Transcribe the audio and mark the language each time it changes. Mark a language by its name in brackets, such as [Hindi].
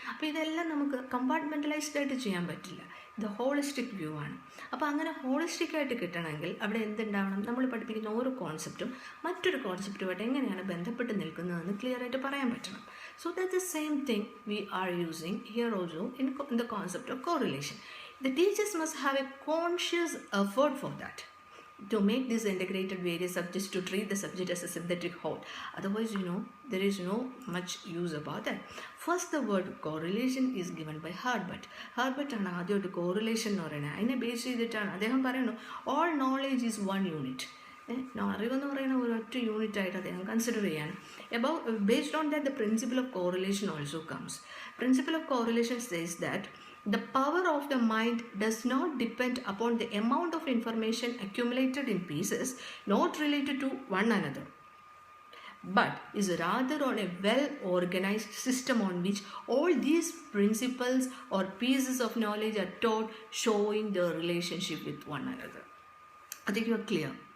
[Malayalam] അപ്പോൾ ഇതെല്ലാം നമുക്ക് കമ്പാർട്ട്മെൻറ്റലൈസ്ഡ് ആയിട്ട് ചെയ്യാൻ പറ്റില്ല. ഇത് ഹോളിസ്റ്റിക് വ്യൂ ആണ്. അപ്പോൾ അങ്ങനെ ഹോളിസ്റ്റിക് ആയിട്ട് കിട്ടണമെങ്കിൽ അവിടെ എന്തുണ്ടാവണം? നമ്മൾ പഠിപ്പിക്കുന്ന ഓരോ കോൺസെപ്റ്റും മറ്റൊരു കോൺസെപ്റ്റുമായിട്ട് എങ്ങനെയാണ് ബന്ധപ്പെട്ട് നിൽക്കുന്നതെന്ന് ക്ലിയർ ആയിട്ട് പറയാൻ പറ്റണം. [English] So that the same thing we are using here also in the concept of correlation. The teachers must have a conscious effort for that, to make this integrated various subjects to treat the subject as a synthetic whole. Otherwise, there is no much use about that. First, the word correlation is given by Herbert. [Malayalam] Herbert ആണ് ആദ്യമായിട്ട് correlation എന്ന് പറയുന്നത്. അതിനെ base ചെയ്തിട്ടാണ് അദ്ദേഹം പറയുന്നു [English] all knowledge is one unit. [Malayalam] അറിവെന്ന് പറയുന്ന ഒരൊറ്റ യൂണിറ്റ് ആയിട്ട് അദ്ദേഹം കൺസിഡർ ചെയ്യാണ്. [English] Based on that, the principle of correlation also comes. Principle of correlation says that the power of the mind does not depend upon the amount of information accumulated in pieces not related to one another, but is rather on a well-organized system on which all these principles or pieces of knowledge are taught, showing their relationship with one another. I think you are clear.